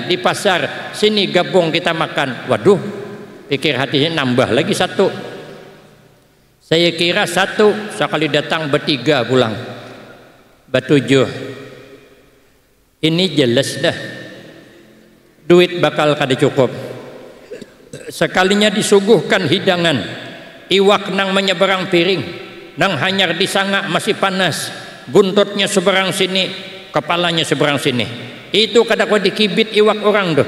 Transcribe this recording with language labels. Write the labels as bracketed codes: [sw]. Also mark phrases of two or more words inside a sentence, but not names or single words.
[id] Di pasar. Sini gabung kita makan. Waduh, pikir hatinya nambah lagi satu. Saya kira satu, sekali datang bertiga pulang, bertujuh. [bjn] Ini jelas dah duit bakal kada cukup. Sekalinya disuguhkan hidangan, iwak nang menyeberang piring, nang hanyar disangak masih panas, buntutnya seberang sini, kepalanya seberang sini. Itu kada kau dikibit iwak orang tuh.